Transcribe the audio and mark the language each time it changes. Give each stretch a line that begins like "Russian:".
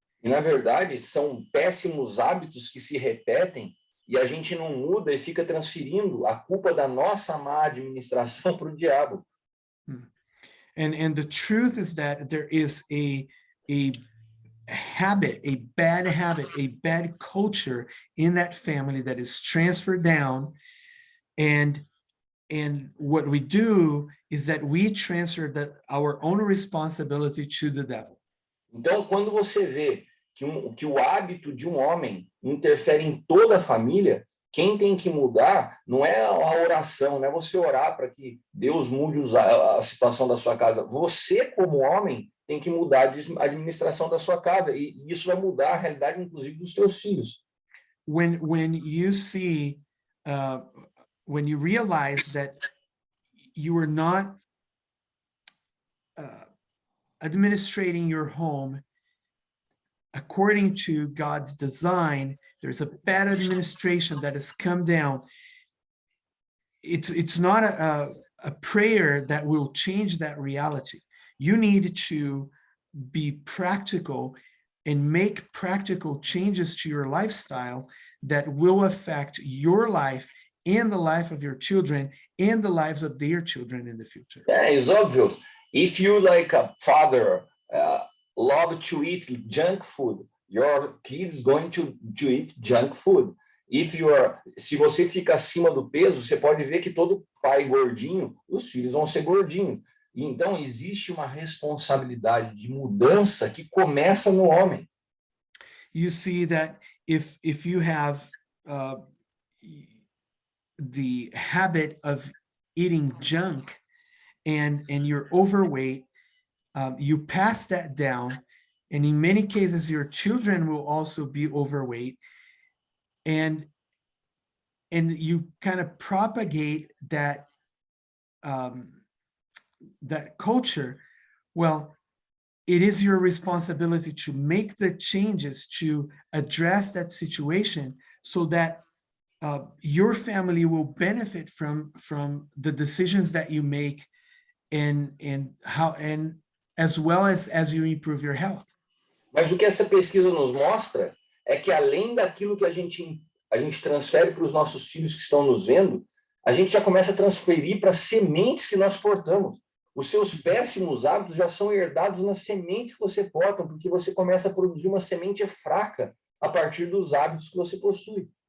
Portuguese: E, na verdade, são péssimos hábitos que se repetem e a gente não muda e fica transferindo a culpa da nossa má administração para o diabo.
English: And the truth is that there is a habit, a bad culture in that family that is transferred down, and what we do is that we transfer our own responsibility to the devil.
Portuguese: Então, quando você vê que o hábito de um homem interfere em toda a família, quem tem que mudar não é a oração, não é você orar para que Deus mude a situação da sua casa. Você, como homem, tem que mudar a administração da sua casa, e isso vai mudar a realidade, inclusive, dos teus filhos.
English: When you see, when you realize that you are not administrating your home according to God's design, there's a bad administration that has come down. It's not a prayer that will change that reality. You need to be practical and make practical changes to your lifestyle that will affect your life and the life of your children and the lives of their children in the future. Yeah, it's obvious. If you, like a father, love to eat junk food, your kids going to eat junk food.
Portuguese: Se você fica acima do peso, você pode ver que todo pai gordinho, os filhos vão ser gordinhos. Então, existe uma responsabilidade de mudança que começa no homem.
English: You see that if you have the habit of eating junk and you're overweight, you pass that down, and in many cases, your children will also be overweight, and you kind of propagate that that culture. Well, it is your responsibility to make the changes to address that situation so that your family will benefit from the decisions that you make and how, and as well as you improve your health.
Portuguese: Mas o que essa pesquisa nos mostra é que além daquilo que a gente transfere para os nossos filhos que estão nos vendo, a gente já começa a transferir para as sementes que nós portamos. Os seus péssimos hábitos já são herdados nas sementes que você porta, porque você começa a produzir uma semente fraca a partir dos hábitos que você possui.